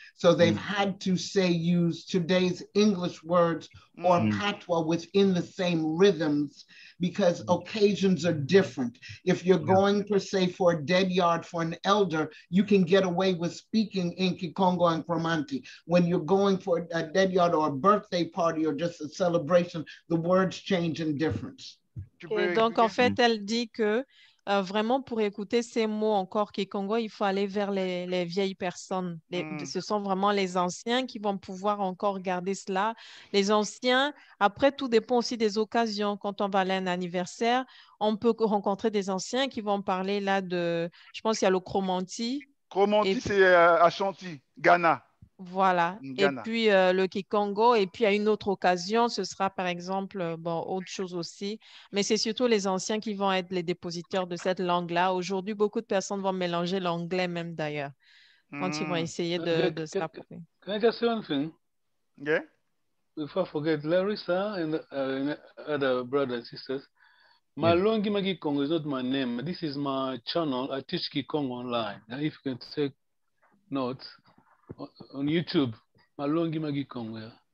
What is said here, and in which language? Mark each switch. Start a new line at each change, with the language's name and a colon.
English: So they've had to use today's English words or patois within the same rhythms because occasions are different. If you're going per se for a dead yard for an elder, you can get away with speaking in Kikongo and Kromanti. When you're going for a dead yard or a birthday party or just a celebration, the words change in difference.
French: Et donc, en fait, elle dit que vraiment, pour écouter ces mots encore Kikongo, il faut aller vers les vieilles personnes. Ce sont vraiment les anciens qui vont pouvoir encore garder cela. Les anciens, après, tout dépend aussi des occasions. Quand on va aller à un anniversaire, on peut rencontrer des anciens qui vont parler là de... Je pense qu'il y a le Kromanti. Kromanti, c'est Ashanti, Ghana. Voilà. Ghana. Et puis le Kikongo. Et puis à une autre occasion, ce sera par exemple, autre chose aussi. Mais c'est surtout les anciens qui vont être les dépositaires de cette langue-là. Aujourd'hui, beaucoup de personnes vont mélanger l'anglais même d'ailleurs, quand ils vont essayer de se l'approprier.
English: Can I just say one thing? Yeah. Before I forget, Larissa and other brothers and sisters, Malongi Magi Congo is not my name. This is my channel. I teach Kikongo online. Now, if you can take notes, on YouTube, Malongi Magi Congo.